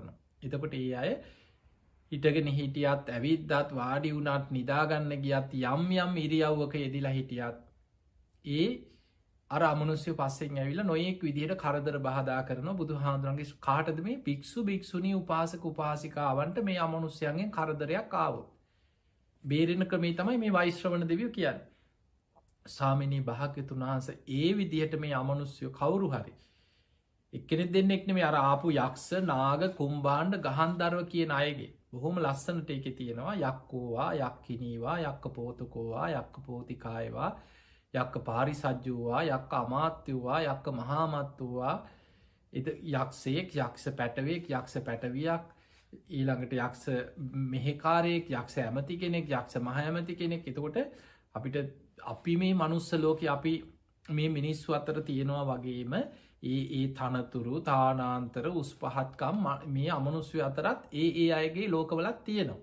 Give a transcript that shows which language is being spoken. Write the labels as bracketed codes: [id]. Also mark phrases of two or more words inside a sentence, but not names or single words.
[si] එතකොට ඒ අය හිටගෙන හිටියත් ඇවිද්දත් වාඩි වුණත් නිදාගන්න ගියත් යම් යම් ඉරියව්වක යෙදිලා හිටියත් ඒ අර අමනුස්්‍ය පස්සෙන් ඇවිල නොයෙක් විදිහට කරදර බාධා කරන බුදු හාදුරන්ගේ කාටද මේ පික්ෂු භික්ෂුණී උපාසක උපාසිකාවන්ට මේ අමනුස්්‍යයන්ගෙන් කරදරයක් ආවෝ. බේරෙන ක්‍රමේ තමයි මේ වෛශ්‍රවණ දෙවියෝ කියන්න. සාමිනී භාග්‍යතුන් වහන්ස ඒ විදිහට මේ අමනුස්්‍යයෝ කවුරු හරි. එක්කෙනෙ දෙන්නෙක්න මේ අර ආපු යක්ෂ නාග කුම්බාණ්ඩ ගහන්දරව කියන අයගේ බොහොම ලස්සනට එක තියෙනවා [pi] යක්කෝවා යක්කිනීවා යක්ක පෝතකෝවා යක්ක පෝතිකායවා යක්ක පාරිසජ්ජුවා යක්ක අමාත්‍යවා යක්ක මහාමත්තුවා [si] යක්ෂයෙක් යක්ෂ පැටවෙක් යක්ෂ පැටවියක් ඊළඟට යක්ෂ මෙහෙකාරයෙක් යක්ෂ ඇමති කෙනෙක් යක්ෂ මහඇමති කෙනෙක් එතකොට අපිට අපි මේ මනුස්ස ලෝක අපි මේ මිනිස්සු අතර තියෙනවා වගේම ඒ තනතුරු තානාන්තර උස් පහත්කම් මේ අමනුස්්‍ය අතරත් ඒ අයගේ ලෝකවලත් තියෙනවා.